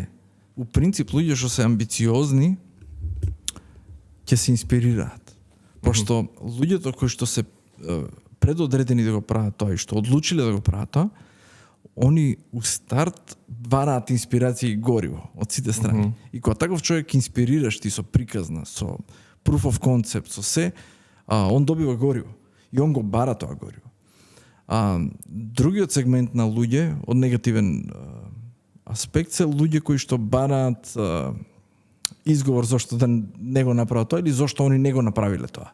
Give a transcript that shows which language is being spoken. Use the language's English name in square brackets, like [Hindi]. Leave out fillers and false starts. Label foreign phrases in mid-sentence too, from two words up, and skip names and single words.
[Macedonian] У принцип луѓе што се амбициозни ќе се инспирираат. Пошто луѓето кои што се предодредени да го прават тоа и што одлучиле да го прават тоа, они у старт бараат инспирација и гориво од сите страни. И кога таков човек инспирираш ти со приказна, со [English] proof of concept, [Macedonian] со се, он добива гориво. И он го бара тоа гориво. Другиот сегмент на луѓе, од негативен аспект, се луѓе кои што бараат изговор зашто да не го направат тоа или зашто они не го направиле тоа.